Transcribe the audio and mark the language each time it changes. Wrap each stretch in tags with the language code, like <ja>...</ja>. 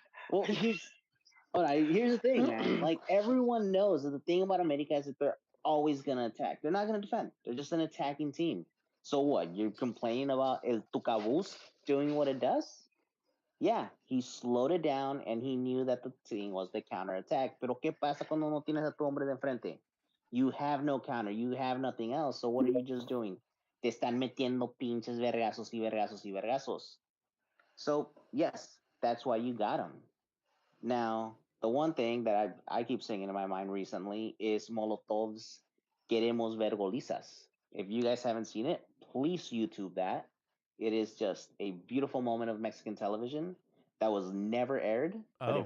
<en>Well, here's the thing, man. Like everyone knows that the thing about America is that they're always gonna attack. They're not gonna defend. They're just an attacking team. So what? You're complaining about El Tucabus doing what it does? Yeah, he slowed it down and he knew that the thing was the counterattack.</en> <es>Pero ¿qué pasa cuando no tienes a tu hombre de enfrente?</es> <en>You have no counter. You have nothing else. So what are you just doing?</en> <es>Te están metiendo pinches vergazos y vergazos y vergazos.</es> <en>So yes, that's why you got him. Now, the one thing that I keep singing in my mind recently is Molotov's Queremos ver golizas. If you guys haven't seen it, please YouTube that. It is just a beautiful moment of Mexican television that was never aired, but it</en>